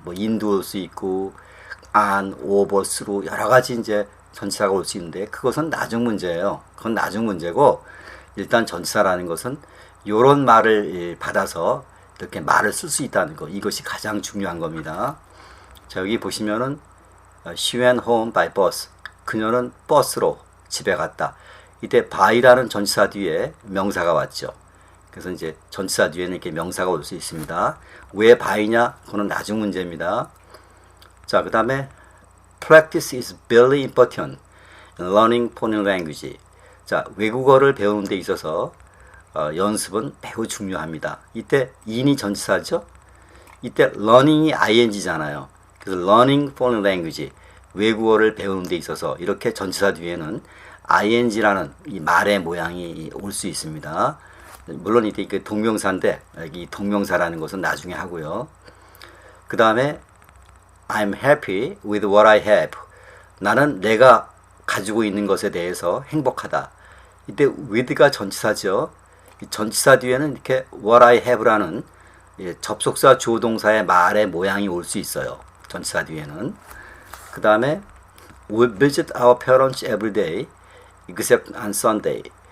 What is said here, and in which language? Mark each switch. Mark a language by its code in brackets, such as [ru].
[ko] 뭐 인도 올 수 있고 안, 오버, 스루 여러 가지 이제 전치사가 올 수 있는데, 그것은 나중 문제예요. 그건 나중 문제고, 일단 전치사라는 것은 이런 말을 받아서 이렇게 말을 쓸 수 있다는 거, 이것이 가장 중요한 겁니다. 자, 여기 보시면은 [en] she went home by bus. [ko] 그녀는 버스로 집에 갔다. 이때 by라는 전치사 뒤에 명사가 왔죠. 그래서 이제 전치사 뒤에는 이렇게 명사가 올 수 있습니다. 왜 by냐? 그거는 나중 문제입니다. 자, 그 다음에 [en] practice is very important in learning foreign language. [ko] 자, 외국어를 배우는 데 있어서 연습은 매우 중요합니다. 이때 in이 전치사죠. 이때 learning이 ing잖아요. 그래서 [en] learning foreign language, [ko] 외국어를 배우는 데 있어서 이렇게 전치사 뒤에는 ing라는 이 말의 모양이 올 수 있습니다. 물론 이때 그 동명사인데, 이 동명사라는 것은 나중에 하고요. 그 다음에 [en] I'm happy with what I have. [ko] 나는 내가 가지고 있는 것에 대해서 행복하다. 이때 with가 전치사죠. 이 전치사 뒤에는 이렇게 [en] what I have [ko] 라는 접속사 조동사의 말의 모양이 올 수 있어요. 전치사 뒤에는. 그 다음에 [en] we visit our parents every day except on Sunday.